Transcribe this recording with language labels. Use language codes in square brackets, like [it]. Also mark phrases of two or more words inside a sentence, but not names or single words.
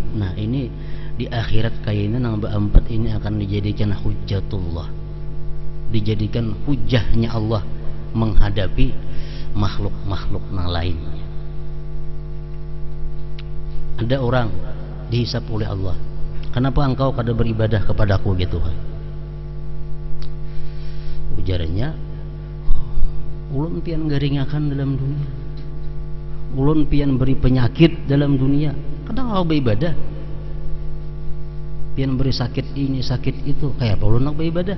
[id] Nah, ini di akhirat kayaknya yang berempat ini akan dijadikan hujjatullah, dijadikan hujahnya Allah menghadapi makhluk-makhluk yang lainnya. [bjn] Ada orang dihisap oleh Allah, kenapa engkau kada beribadah kepadaku gitu kan? Ujarannya, ulun pian garingakan dalam dunia, ulun pian beri penyakit dalam dunia, kadang kau beribadah, pian beri sakit ini sakit itu, kayak apa ulun nak beribadah?